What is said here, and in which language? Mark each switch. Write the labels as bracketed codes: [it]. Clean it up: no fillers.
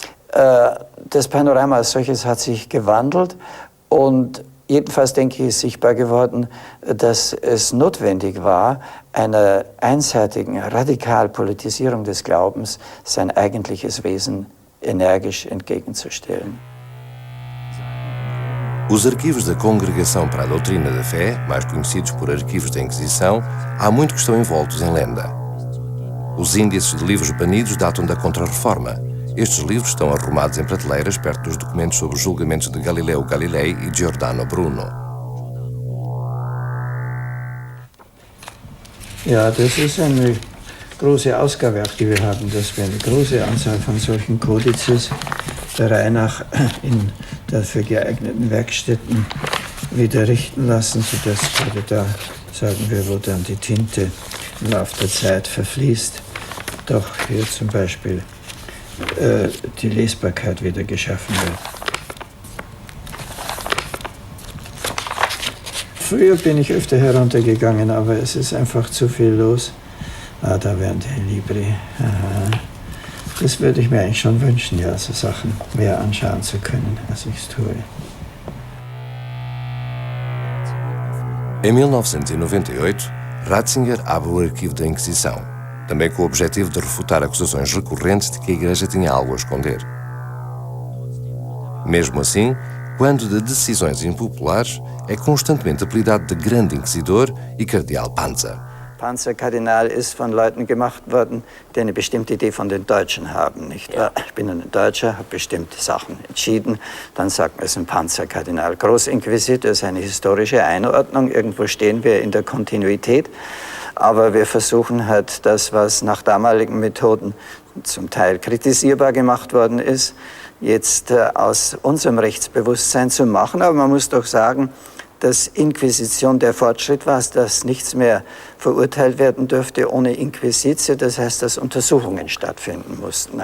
[de] Das Panorama als solches hat sich gewandelt und jedenfalls, denke ich, ist sichtbar geworden, dass es notwendig war, einer einseitigen Radikalpolitisierung des Glaubens sein eigentliches Wesen energisch entgegenzustellen. [pt] Os arquivos da Congregação para a Doutrina da Fé, mais conhecidos por arquivos da Inquisição, há muito que estão envoltos em lenda. Os índices de livros banidos datam da Contra-Reforma. Estes livros estão arrumados em prateleiras perto dos documentos sobre os julgamentos de Galileu Galilei e Giordano Bruno. [de] Ja, das ist eine große Ausgabewerk, die wir haben, dass wir eine große Anzahl von solchen Kodizes der Reihe nach in dafür geeigneten Werkstätten wieder richten lassen, sodass gerade da, sagen wir, wo dann die Tinte im Laufe der Zeit verfließt, doch hier zum Beispiel die Lesbarkeit wieder geschaffen wird. Früher bin ich öfter heruntergegangen, aber es ist einfach zu viel los. Ah, da wären die Libri. Aha. Das würde ich mir eigentlich schon wünschen, ja, so Sachen mehr anschauen zu können, als ich es tue. [pt] Em 1998, Ratzinger abre o arquivo da Inquisição, também com o objetivo de refutar acusações recorrentes de que a Igreja tinha algo a esconder. Mesmo assim, quando de decisões impopulares, é constantemente apelidado de Grande Inquisidor e Cardeal Panzer. [de] Panzerkardinal ist von Leuten gemacht worden, die eine bestimmte Idee von den Deutschen haben, nicht wahr? Ich bin ein Deutscher, habe bestimmte Sachen entschieden, dann sagt man, es ist ein Panzerkardinal. Großinquisitor ist eine historische Einordnung, irgendwo stehen wir in der Kontinuität, aber wir versuchen halt das, was nach damaligen Methoden zum Teil kritisierbar gemacht worden ist, jetzt aus unserem Rechtsbewusstsein zu machen, aber man muss doch sagen, dass Inquisition der Fortschritt war, dass nichts mehr verurteilt werden dürfte ohne Inquisitio, das heißt, dass Untersuchungen stattfinden mussten.